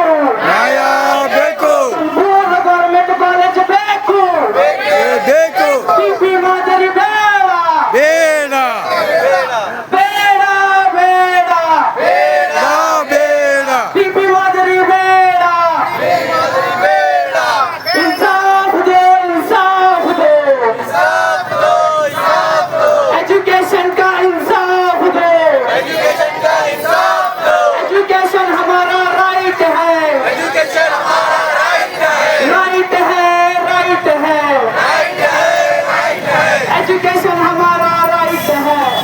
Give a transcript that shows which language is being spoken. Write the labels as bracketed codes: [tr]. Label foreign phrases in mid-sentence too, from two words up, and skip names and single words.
[kn] ನ್ಯಾಯ ಬೇಕು, ಸಂಪೂರ್ಣ [en] government college [kn] ಬೇಕು, ಬೇಕು, ಪಿಪಿ ಮಾದರಿ ಬೇಡ, ಬೇಡ, ಬೇಡ ಬೇಡ, ಬೇಡ, ಪಿಪಿ ಮಾದರಿ ಬೇಡ, [hi] इंसाफ दो, इंसाफ दो, एजुकेशन का इंसाफ दो, एजुकेशन हमारा राइट है, राइट है, राइट है, एजुकेशन हमारा राइट है।